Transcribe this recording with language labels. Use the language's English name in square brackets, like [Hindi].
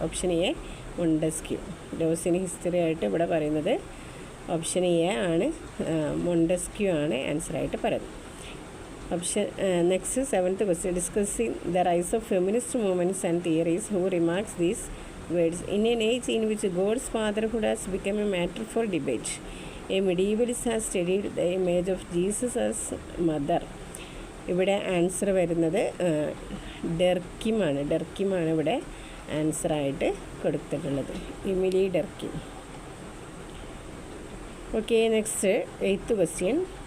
[Malayalam] Option A Montesquieu. Loss in history ആയിട്ട് ഇവിടെ പറയുന്നത് ഓപ്ഷൻ എ ആണ്, മൊണ്ടസ്ക്യൂ ആണ് ആൻസറായിട്ട് പറയുന്നത്. [English] Option next seventh question. Discussing the rise of feminist movements and theories. Who remarks these words? In an age in which God's fatherhood has become a matter for debate, a medievalist has studied the image of Jesus as mother. [Malayalam] ഇവിടെ answer വരുന്നത് ഡെർക്കിമാണ് ഇവിടെ ആൻസറായിട്ട് കൊടുത്തിട്ടുള്ളത്, Emile ഡെർക്കിം. [English] Okay, next eighth question.